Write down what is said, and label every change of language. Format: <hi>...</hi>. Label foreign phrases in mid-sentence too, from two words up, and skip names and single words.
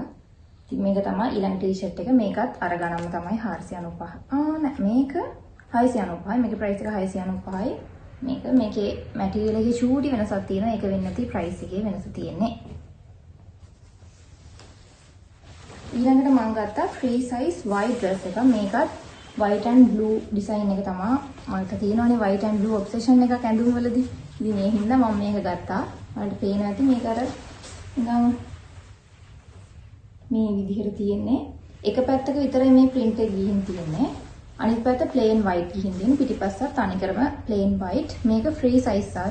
<si>ඉතින් මේක තමයි ඊළඟ t-shirt එක. මේකත් අර ගණන්ම තමයි 495. නෑ මේක 695යි. මේකේ price එක 695යි. මේකේ material එකේ චූටි වෙනසක් තියෙනවා. ඒක වෙන්නේ නැති price එකේ වෙනස තියෙන්නේ. ඊළඟට මම ගත්තා</si> <en>free size white dress</en> <si>එක. මේකත්</si> <en>white and blue design</en> <si>එක තමයි. මට තියෙනවානේ</si> <en>white and blue obsession</en> <si>එකක් ඇඳුම් වලදී. ඉතින් ඒ හින්දා මම මේක ගත්තා. ඔයාලට පේනවා ඇති මේක අර නිකන් මේ විදිහට තියෙන්නේ. එක පැත්තක විතරයි මේ print එක ගිහින් තියෙන්නේ. අනිත් පැත්ත</si> <en>plain white</en> <si>ගිහින් තියෙන. පිටිපස්සත් තනිකරම</si> <en>plain white.</en> <si>මේක</si> <en>free size</en> <si>ආවේ.</si>